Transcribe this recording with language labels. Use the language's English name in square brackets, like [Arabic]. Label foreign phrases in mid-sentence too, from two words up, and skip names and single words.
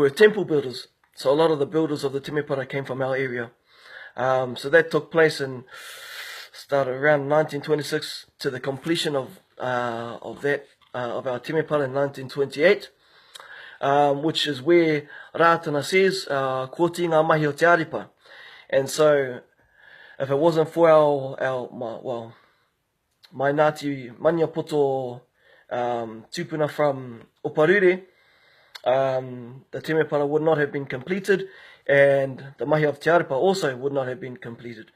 [English] So a lot of the builders of the temepara came from our area. So that took place and started around 1926 to the completion of our timepara in 1928, which is where Rātana says, [Māori] ko ti ngā mahi o te aripa. [English] And so, if it wasn't for my Ngāti Maniapoto tupuna from Oparure, the timepara would not have been completed, and the mahi of [Māori] te aripa [English] also would not have been completed.